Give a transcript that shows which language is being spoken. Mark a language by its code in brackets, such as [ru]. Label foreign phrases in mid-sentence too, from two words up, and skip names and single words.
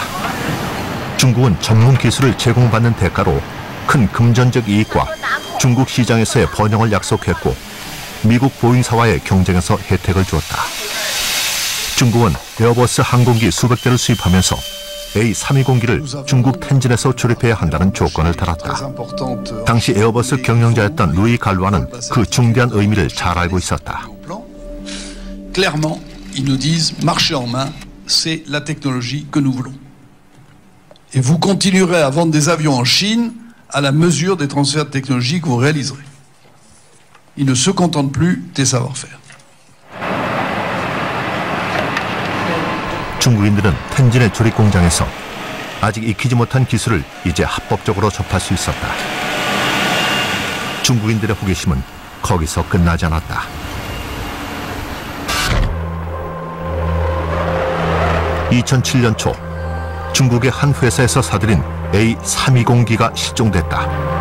[ko] 중국은 전문 기술을 제공받는 대가로 큰 금전적 이익과 중국 시장에서의 번영을 약속했고 미국 보잉사와의 경쟁에서 혜택을 주었다. 중국은 에어버스 항공기 수백 대를 수입하면서 A320기를 중국 텐진에서 조립해야 한다는 조건을 달았다. 당시 에어버스 경영자였던 루이 갈루아는 그 중대한 의미를 잘 알고 있었다. [fr] Clairement, ils nous disent marcher en main, c'est la technologie que nous voulons. Et vous continuerez à vendre des avions en Chine à la mesure des transferts de technologie que vous réaliserez. Ils ne se contentent plus des savoir-faire. [ko] 중국인들은 텐진의 조립 공장에서 아직 익히지 못한 기술을 이제 합법적으로 접할 수 있었다. 중국인들의 호기심은 거기서 끝나지 않았다. (2007년) 초 중국의 한 회사에서 사들인 A320기가 실종됐다.